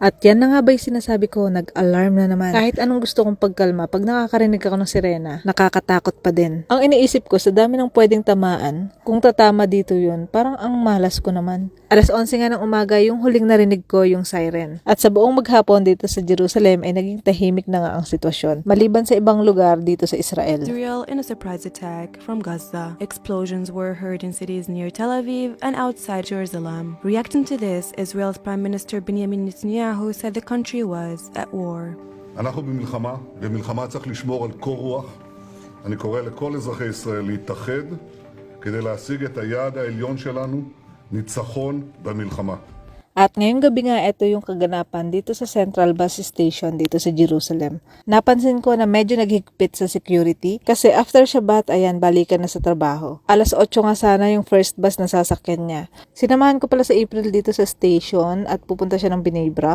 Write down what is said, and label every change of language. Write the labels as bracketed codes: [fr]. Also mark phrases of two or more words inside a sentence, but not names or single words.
[tl] At yan na nga ba yung sinasabi ko, nag-alarm na naman. Kahit anong gusto kong pagkalma, pag nakakarinig ako ng sirena, nakakatakot pa din. Ang iniisip ko, sa dami ng pwedeng tamaan, kung tatama dito yun, parang ang malas ko naman. Alas 11 nga ng umaga, yung huling narinig ko yung siren. At sa buong maghapon dito sa Jerusalem ay naging tahimik na nga ang sitwasyon. Maliban sa ibang lugar dito sa Israel. [en] Israel in a surprise attack from Gaza. Explosions were heard in cities near Tel Aviv and outside Jerusalem. Reacting to this, Israel's Prime Minister Benjamin Netanyahu said the country was at war. [he] אנחנו במלחמה, במלחמה צריך לשמור על קור רוח. אני קורא לכל אזרחי ישראל להתאחד כדי להשיג את היעד העליון שלנו, ניצחון במלחמה. [tl] At ngayong gabi nga, ito yung kaganapan dito sa Central Bus Station dito sa Jerusalem. Napansin ko na medyo naghigpit sa security kasi after Shabbat, ayan, balikan na sa trabaho. Alas 8 nga sana yung [en] first bus [tl] na sasakyan niya. Sinamahan ko pala sa April dito sa station at pupunta siya ng Bnei Brak.